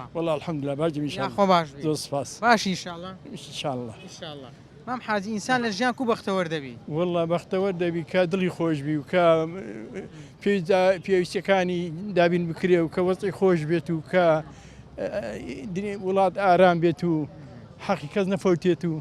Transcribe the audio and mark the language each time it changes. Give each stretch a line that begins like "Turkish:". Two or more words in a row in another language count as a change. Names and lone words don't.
Arabic: والله الحمد لله باجي ان شاء
Central Kurdish: خۆ الله باش زۆر سپاس باشی ئینشاءالله
Arabic: ان شاء الله
Central Kurdish: ئینشاءالله مام حاجی ئینسان لە ژیان کو بەختەوەر دەبی والله بەختەوەر دەبی کە دڵی خۆش بی و کە پێویستەکانی دابین بکرێ و کە وەستی خۆش بێت و کە وڵات ئارام بێت و حەقی کەس نەفەوتێت و